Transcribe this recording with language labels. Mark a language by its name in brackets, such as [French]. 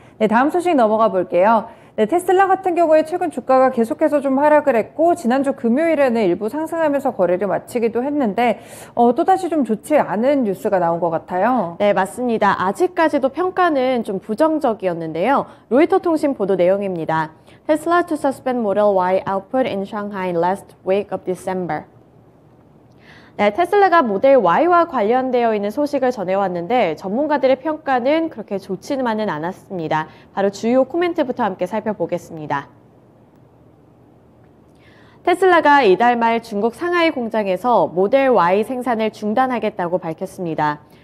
[Korean] 네, 다음 소식 넘어가 볼게요. 네, 테슬라 같은 경우에 최근 주가가 계속해서 좀 하락을 했고 지난주 금요일에는 일부 상승하면서 거래를 마치기도 했는데 또다시 좀 좋지 않은 뉴스가 나온 것 같아요. 네, 맞습니다. 아직까지도 평가는 좀 부정적이었는데요. 로이터 통신 보도 내용입니다. [English] Tesla to suspend Model Y output in Shanghai last week of December. [Korean] 네, 테슬라가 모델 Y와 관련되어 있는 소식을 전해왔는데 전문가들의 평가는 그렇게 좋지만은 않았습니다. 바로 주요 코멘트부터 함께 살펴보겠습니다. 테슬라가 이달 말 중국 상하이 공장에서 모델 Y 생산을 중단하겠다고 밝혔습니다.